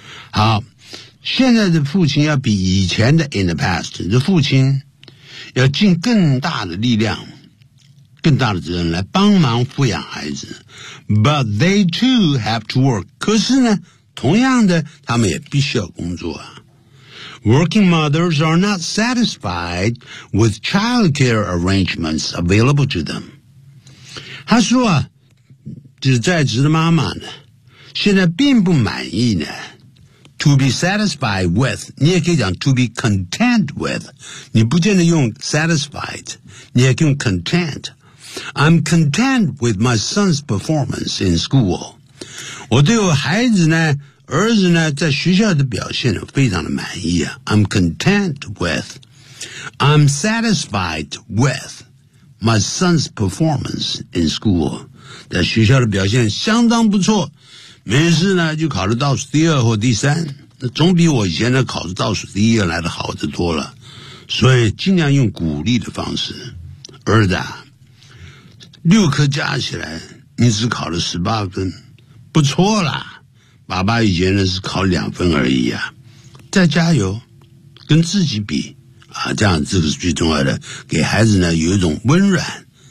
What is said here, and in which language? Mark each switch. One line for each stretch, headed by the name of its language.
Chinese: 好现在的父亲要比以前的
English: in the past,
Chinese: 这父亲要尽更大的力量，更大的责任来帮忙抚养孩子。
English: But they too have to work.
Chinese: 可是呢，同样的，他们也必须要工作啊。
English: Working mothers are not satisfied with childcare arrangements available to them.
Chinese: 他说啊，就是在职的妈妈呢，现在并不满意呢。
English: To be satisfied with,
Chinese: 你也可以讲
English: to be content with.
Chinese: 你不见得用 satisfied, 你也可以用 content.
English: I'm content with my son's performance in school.
Chinese: 我对我孩子呢，儿子呢，在学校的表现非常的满意啊。
English: I'm content with, I'm satisfied with my son's performance in school.
Chinese: 在学校的表现相当不错，没事呢就考了倒数第二或第三，那总比我以前的考的倒数第一来的好得多了。所以尽量用鼓励的方式，儿子啊。六科加起来你只考了18分，不错啦，爸爸以前呢是考2分而已啊，再加油，跟自己比啊，这样这个是最重要的，给孩子呢有一种温暖，